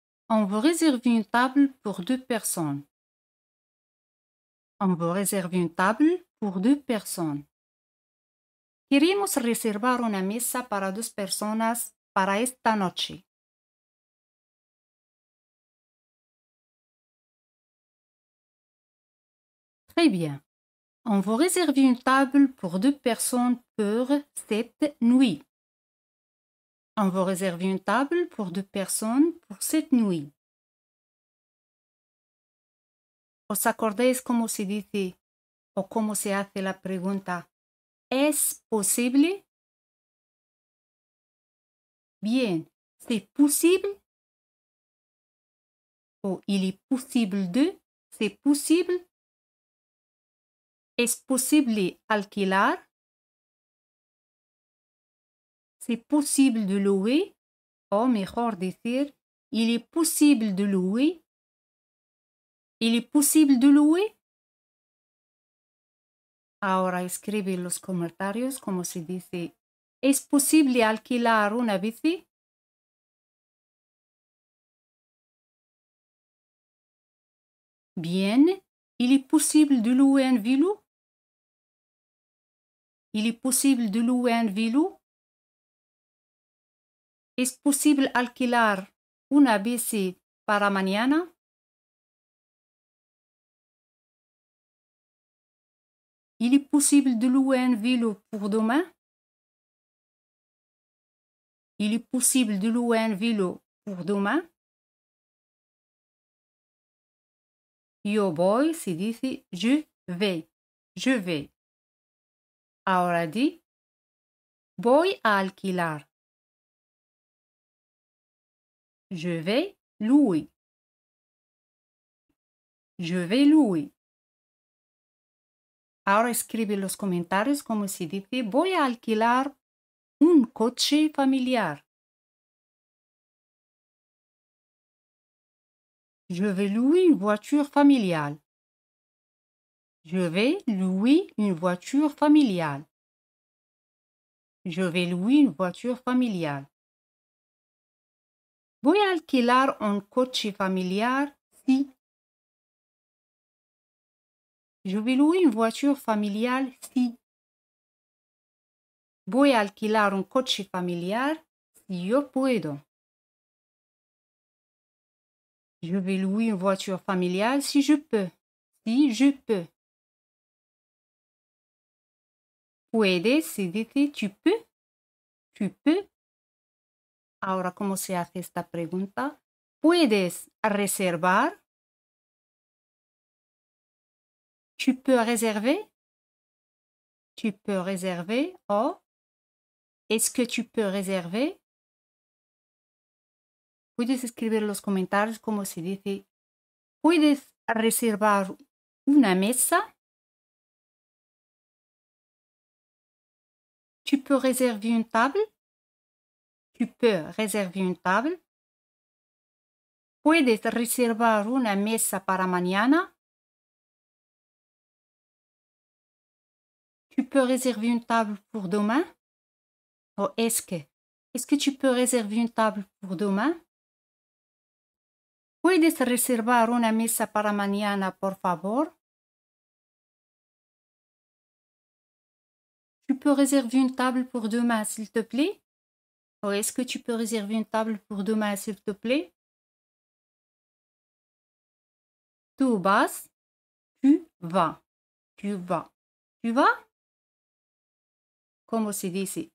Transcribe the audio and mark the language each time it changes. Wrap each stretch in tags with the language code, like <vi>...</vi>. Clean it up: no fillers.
<fr>On veut réserver une table pour 2 personnes. On veut réserver une table pour 2 personnes.</fr> <es>Queremos reservar una mesa para 2 personas para esta noche.</es> <fr>Très bien. On veut réserver une table pour 2 personnes pour cette nuit. On veut réserver une table pour 2 personnes pour cette nuit.</fr> <es>¿Os acordáis cómo se dice o cómo se hace la pregunta? ¿Es posible?</es> <fr>Bien, c'est possible. O il est possible de, c'est possible.</fr> <es>¿Es posible alquilar?</es> <fr>C'est possible de louer.</fr> <es>O mejor decir,</es> <fr>il est possible de louer. Il est possible de louer.</fr> <es>Ahora escribe en los comentarios cómo se dice. ¿Es posible alquilar una bici?</es> <fr>Bien, il est possible de louer un vélo. Il est possible de louer un vélo?</fr> <es>¿Es posible alquilar una bici para mañana?</es> <fr>Il est possible de louer un vélo pour demain? Il est possible de louer un vélo pour demain?</fr> <es>Yo voy se dice</es> <fr>je vais. Je vais.</fr> <es>Ahora di voy a alquilar.</es> <fr>Je vais louer. Je vais louer.</fr> <es>Ahora escribe en los comentarios como se dice voy a alquilar un coche familiar.</es> <fr>Je vais louer une voiture familiale. Je vais louer une voiture familiale. Je vais louer une voiture familiale.</fr> <es>Voy a alquilar un coche familiar si.</es> <fr>Je vais louer une voiture familiale si.</fr> <es>Voy a alquilar un coche familiar si yo puedo.</es> <fr>Je vais louer une voiture familiale si je peux. Si je peux.</fr> <es>Puedes se dice</es> <fr>tu peux. Tu peux.</fr> <es>Ahora, ¿cómo se hace esta pregunta? ¿Puedes reservar?</es> <fr>Tu peux réserver? Tu peux réserver o ¿es que tu peux réserver?</fr> <es>Puedes escribir en los comentarios cómo se dice ¿puedes reservar una mesa?</es> <fr>Tu peux réserver une table? Tu peux réserver une table?</fr> <es>¿Puedes reservar una mesa para mañana?</es> <fr>Tu peux réserver une table pour demain? O est-ce que tu peux réserver une table pour demain?</fr> <es>¿Puedes reservar una mesa para mañana, por favor?</es> <fr>Tu peux réserver une table pour demain, s'il te plaît? Ou est-ce que tu peux réserver une table pour demain, s'il te plaît? Tu vas, tu vas, tu vas, tu vas?</fr> <es>¿Cómo se dice?</es>